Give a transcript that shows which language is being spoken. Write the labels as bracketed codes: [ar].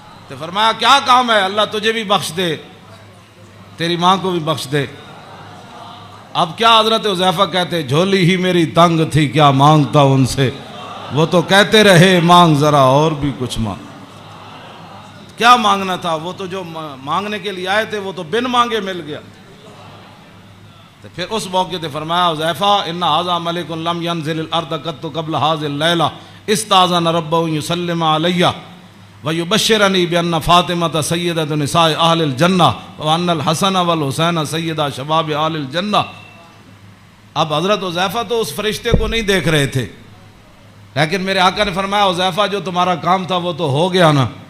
[ur] تو فرمایا کیا کام ہے، اللہ تجھے بھی بخش دے تیری ماں کو بھی بخش دے. اب کیا حضرت حذیفہ کہتے جھولی ہی میری تنگ تھی کیا مانگتا ان سے، وہ تو کہتے رہے مانگ ذرا اور بھی کچھ مانگ. کیا مانگنا تھا، وہ تو جو مانگنے کے لیے آئے تھے وہ تو بن مانگے مل گیا. تو پھر اس موقع تے فرمایا [ar] حذیفہ ان ھذا ملک لم ينزل الارض قط قبل هذه الليله استاذن ربه يسلم علي ويبشرني بان فاطمه سيده نساء اهل الجنه وان الحسن والحسين سيدا شباب اهل الجنه. [ur] اب حضرت حذیفہ تو اس فرشتے کو نہیں دیکھ رہے تھے، لیکن میرے آقا نے فرمایا حذیفہ جو تمہارا کام تھا وہ تو ہو گیا نا.